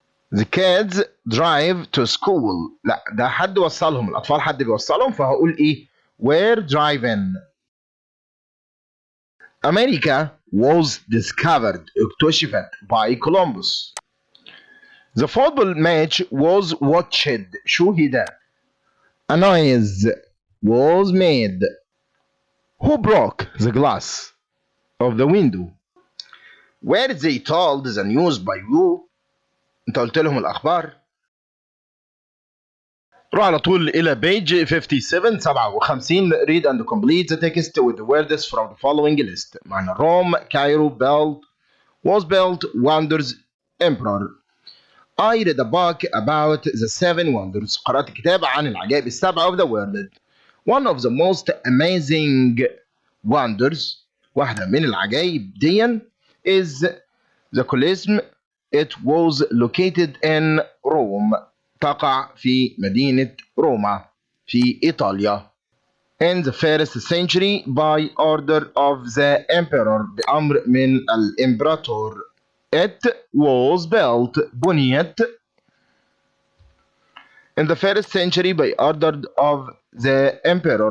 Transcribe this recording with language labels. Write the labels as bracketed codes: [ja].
[en] The kids drive to school. [ar] لا ده حد وصلهم، الأطفال حد بيوصلهم فهقول إيه؟ [en] were driving. America was discovered [ar] اكتشفت [en] by Columbus. The football match was watched [ar] شوهد. [en] A noise was made. Who broke the glass of the window؟ Were they told the news by you؟ [ar] انت قلت لهم الأخبار. روح على طول إلى [en] page 57 57 read and complete the text with the words from the following list. [ar] معنا [en] Rome, Cairo, built, was built, wonders, emperor. I read a book about the 7 wonders. [ar] قرأت كتاب عن العجائب السبعة [en] of the world. One of the most amazing wonders, [ar] واحدة من العجائب دي, [en] is the Colosseum. It was located in Rome. [ar] تقع في مدينة روما في إيطاليا. [en] In the first century by order of the emperor. [ar] بأمر من الإمبراطور. [en] It was built. [ar] بنيت. [en] In the first century by order of the emperor.